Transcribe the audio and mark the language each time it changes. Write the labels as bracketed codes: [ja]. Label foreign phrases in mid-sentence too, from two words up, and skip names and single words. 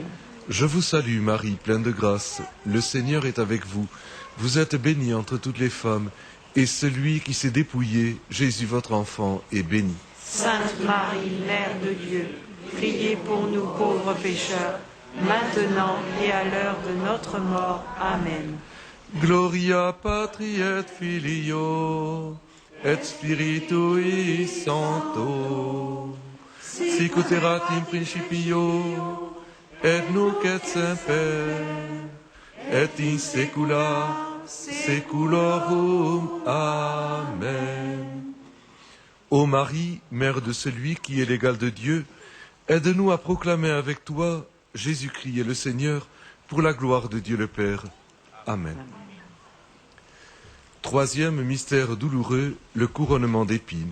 [fr] Je vous salue Marie, pleine de grâce, le Seigneur est avec vous. Vous êtes bénie entre toutes les femmes, et celui qui s'est dépouillé, Jésus votre enfant, est béni. Sainte Marie, Mère de Dieu, priez pour nous pauvres pécheurs, maintenant et à l'heure de notre mort. Amen. [la] Gloria Patri et Filio, et Spiritui Sancto, sicut erat in principio, et nunc et semper, et in saecula saeculorum. Amen. [fr] Ô Marie, Mère de celui qui est l'égal de Dieu, aide-nous à proclamer avec toi Jésus-Christ est le Seigneur, pour la gloire de Dieu le Père. Amen. Troisième mystère douloureux, le couronnement d'épines.